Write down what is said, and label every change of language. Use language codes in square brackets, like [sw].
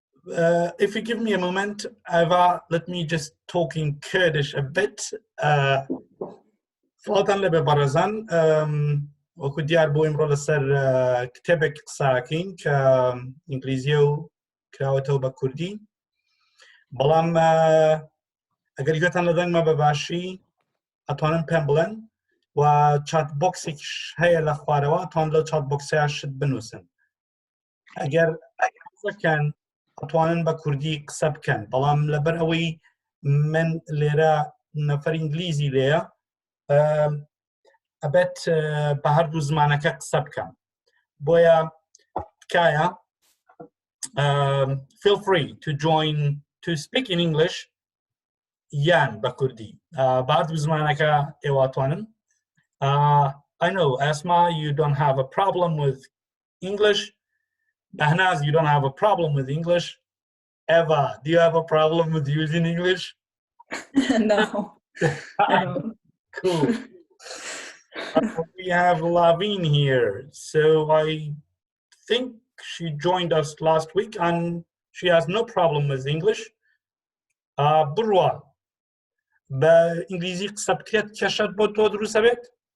[en] If you give me a moment, Eva, let me just talk in Kurdish a bit. [ckb] فڵاتان لەبێ بەڕێزان وەکو دیار بۆ ئیمڕۆ لەسەر کتێبێک قساکەین کە ئینگلیزیە و کراوەتەوە بە کوردی بەڵام ئەگەر گوێتان لەدەنگمە بەباشی ئەتوانن پێم بڵێن و چات بۆکسێکیش هەیە لە خوارەوە ئەتوان لەو چات بۆکسەیە شت بنووسن ئەگەر قسەکەن ئەتوانن بە کوردی قسە بکەن بەڵام لەبەر ئەوەی من لێرە نەفەر ئینگلیزی لێیە ئەبێت بە هەردوو زمانەکە قسە بکەم بۆیە تکایە [en] feel free to join to speak in English [ckb] یان بە کوردی بە هەردوو زمانەکە ئێواتوانن [en] I know Asma, you don't have a problem with English. Behnaz, you don't have a problem with English. Eva, do you have a problem with using English? No, I don't. Cool. We have Laveen here, so I think she joined us last week and she has no problem with English. [ckb] Burwa, بإنجليزي قصة بكريت كشات بوتو دروس بيت?